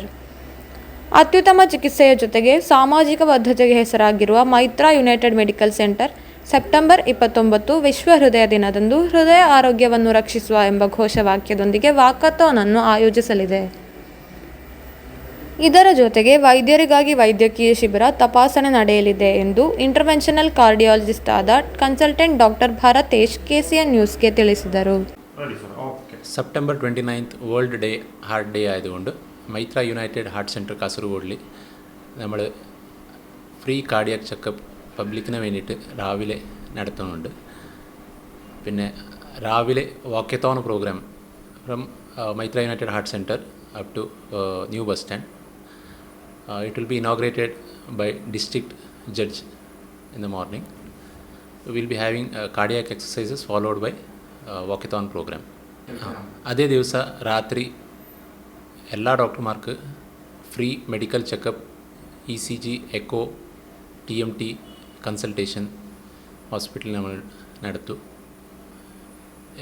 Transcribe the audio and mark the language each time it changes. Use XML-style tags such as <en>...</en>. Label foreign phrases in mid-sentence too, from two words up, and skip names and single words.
<kn>ಅತ್ಯುತ್ತಮ ಚಿಕಿತ್ಸೆಯ ಜೊತೆಗೆ ಸಾಮಾಜಿಕ ಬದ್ಧತೆಗೆ ಹೆಸರಾಗಿರುವ ಮೈತ್ರಾ ಯುನೈಟೆಡ್ ಮೆಡಿಕಲ್ ಸೆಂಟರ್ ಸೆಪ್ಟೆಂಬರ್ 29 ವಿಶ್ವ ಹೃದಯ ದಿನದಂದು ಹೃದಯ ಆರೋಗ್ಯವನ್ನು ರಕ್ಷಿಸುವ ಎಂಬ ಘೋಷವಾಕ್ಯದೊಂದಿಗೆ ವಾಕಥಾನ್ ಅನ್ನು ಆಯೋಜಿಸಲಿದೆ. ಇದರ ಜೊತೆಗೆ ವೈದ್ಯರಿಗಾಗಿ ವೈದ್ಯಕೀಯ ಶಿಬಿರ, ತಪಾಸಣೆ ನಡೆಯಲಿದೆ ಎಂದು</kn> <en>interventional cardiologist</en> <kn>ಆದ</kn> <en>consultant doctor</en> <kn>ಭರತೇಶ್ KCN ನ್ಯೂಸ್ಗೆ ತಿಳಿಸಿದರು.</kn> <ml>ಸೆಪ್ಟೆಂಬರ್ 29</ml> <en>world day heart day</en> <ml>ആയതുകൊണ്ട് മൈത്ര യുണൈറ്റഡ് ഹാർട്ട് സെൻറ്റർ കാസർഗോഡിൽ നമ്മൾ</ml> <en>free cardiac checkup public</en> <ml>വേണ്ടിയിട്ട് രാവിലെ നടത്തുന്നുണ്ട്. പിന്നെ രാവിലെ</ml> <en>walkathon program from</en> <ml>മൈത്ര യുണൈറ്റഡ് ഹാർട്ട് സെൻറ്റർ</ml> <en>up to new bus stand. it will be inaugurated by district judge in the morning. will be having cardiac exercises followed by walkathon program.</en> <ml>അതേ ദിവസ രാത്രി എല്ലാ ഡോക്ടർമാർക്ക്</ml> <en>free medical checkup,</en> <ml>ECG, എക്കോ, TMT കൺസൾട്ടേഷൻ ഹോസ്പിറ്റലിൽ നമ്മൾ നടത്തും.</ml>